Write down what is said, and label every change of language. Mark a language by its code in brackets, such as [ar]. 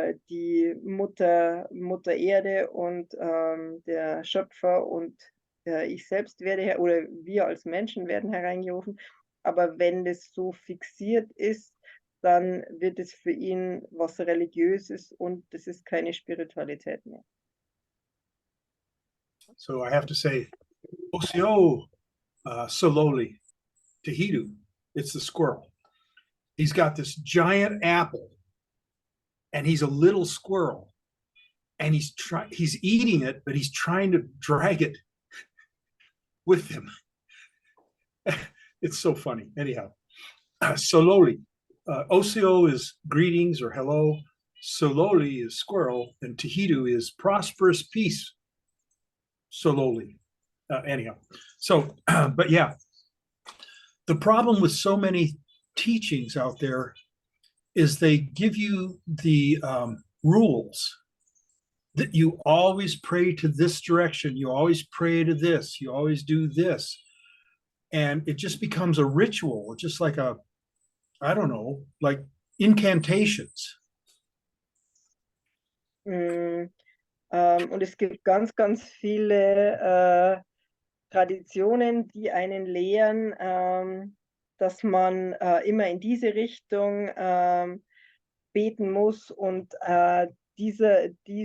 [de] die Mutter Erde und der Schöpfer und ich selbst werde oder wir als Menschen werden hereingerufen. Aber wenn das so fixiert ist, dann wird es für ihn was Religiöses und das ist keine Spiritualität mehr. [en] So I have to say, [chr] Osio Sololi, Tahidu, [en] it's the squirrel. He's got this giant apple and he's a little squirrel and he's eating it, but he's trying to drag it with him. It's so funny. Anyhow, Sololi, Osio is greetings or hello. Sololi is squirrel and Tahidu is prosperous peace. Sololi. Anyhow, so, but yeah, the problem with so many teachings out there is they give you the rules that you always pray to this direction, you always pray to this, you always do this. And it just becomes a ritual, just like I don't know, like incantations. [de] Und es gibt ganz, ganz viele Traditionen, die einen lehren, dass man immer in diese Richtung beten muss und diese